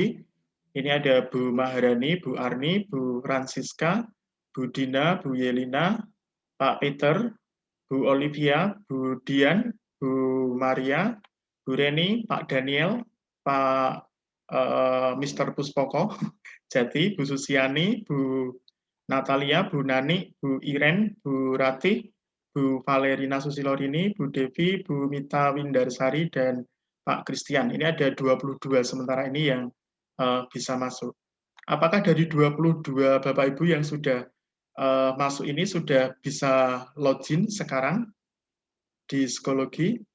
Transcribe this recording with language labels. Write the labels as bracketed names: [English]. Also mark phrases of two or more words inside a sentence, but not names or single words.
[Indonesian] Ini ada Bu Maharani, Bu Arni, Bu Francisca, Bu Dina, Bu Yelina, Pak Peter, Bu Olivia, Bu Dian, Bu Maria, Bu Reni, Pak Daniel, Pak Mr. Puspoko, Jati, Bu Susiani, Bu Natalia, Bu Nani, Bu Iren, Bu Ratih, Bu Valerina Susilorini, Bu Devi, Bu Mita Windarsari, dan Pak Christian. Ini ada 22 sementara ini yang bisa masuk. Apakah dari 22 Bapak Ibu yang sudah masuk ini sudah bisa login sekarang di psikologi?